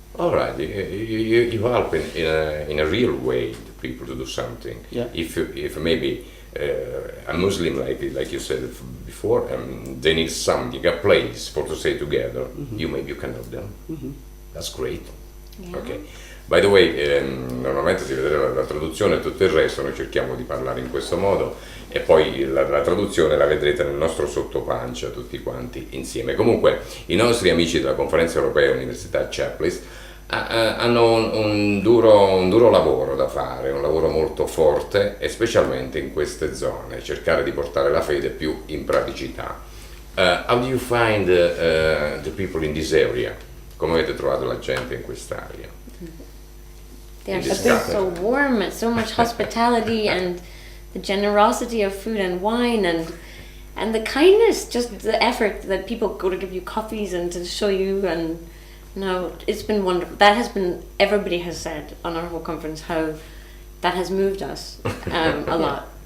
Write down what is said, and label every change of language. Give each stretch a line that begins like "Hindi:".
English: All right, you help in a real way the people to do something. Yeah. If maybe a Muslim, like you said before, they need something, a place for to stay together, you can help them. That's great. Yeah. Okay. By the way,
Italian: normalmente si vedrà la traduzione e tutto il resto, noi cerchiamo di parlare in questo modo e poi la traduzione la vedrete nel nostro sottopancia tutti quanti insieme. Comunque i nostri amici della Conferenza Europea Università CEUC hanno un duro lavoro da fare, un lavoro molto forte e specialmente in queste zone, cercare di portare la fede più in praticità.
English: How do you find the people in this area?
Italian: Come avete trovato la gente in quest'area?
English: They're so warm and so much hospitality and the generosity of food and wine and the kindness, just the effort that people go to give you coffees and to show you, and it's been wonderful. That has been, everybody has said on our whole conference how that has moved us a lot.